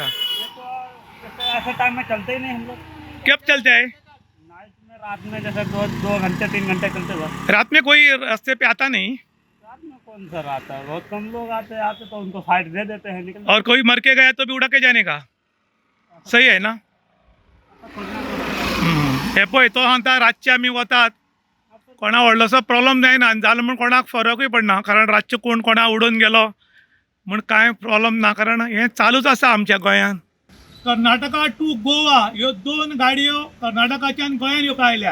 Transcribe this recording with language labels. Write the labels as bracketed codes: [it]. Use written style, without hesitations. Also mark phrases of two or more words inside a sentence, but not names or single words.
[hi] ये तो जैसे ऐसे टाइम में चलते ही नहीं हम लोग। कब चलते हैं? नाइट में, रात में, जैसे 2 घंटे 3 घंटे चलते बस। रात में कोई रास्ते पे आता नहीं? रात में कौन सा आता है, बहुत कम लोग आते तो उनको फाइट दे देते हैं, निकल। और कोई मर के गया तो भी उड़ा के जाने का, सही है ना? [kok] हे पळय तो सांगता रातचे आमी वतात, कोणा व्हडलोसो प्रॉब्लम जायना, जालो म्हूण कोणाक फरकूय पडना, कारण रातचे कोण कोणा उडोवन गेलो म्हूण कांय प्रॉब्लम ना, कारण हें चालूच आसा आमच्या गोंयांत। कर्नाटका टू गोवा ह्यो 2 गाडयो कर्नाटकाच्यान गोंयांत येवपाक आयल्यात।